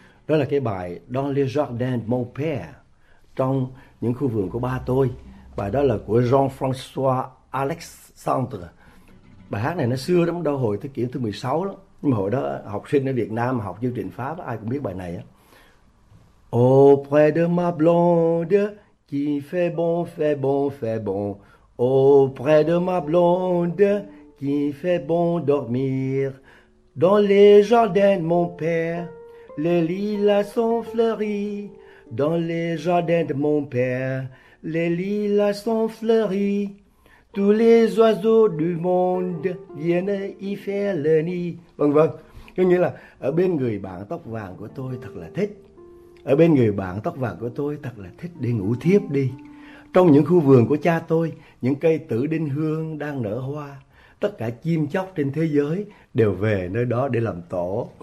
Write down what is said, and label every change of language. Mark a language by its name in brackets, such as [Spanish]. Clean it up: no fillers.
[Vietnamese] Đó là cái bài [French] Dans les jardins de mon père, [Vietnamese] trong những khu vườn của ba tôi. Bài đó là của Jean-François Alexandre. Bài hát này nó xưa lắm, đâu hồi thế kỷ thứ 16 lắm. Nhưng mà hồi đó học sinh ở Việt Nam học chương trình Pháp ai cũng biết bài này á. [French] Auprès de ma blonde qui fait bon, fait bon, fait bon. Auprès de ma blonde qui fait bon dormir. Dans les jardins de mon père, les lilas sont fleuris. Dans les jardins de mon père, les lilas sont fleuris. Tous les oiseaux du monde viennent y faire le nid. [Vietnamese] Vâng vâng. Có nghĩa là ở bên người bạn tóc vàng của tôi thật là thích. Ở bên người bạn tóc vàng của tôi thật là thích để ngủ thiếp đi. Trong những khu vườn của cha tôi, những cây tử đinh hương đang nở hoa. Tất cả chim chóc trên thế giới đều về nơi đó để làm tổ.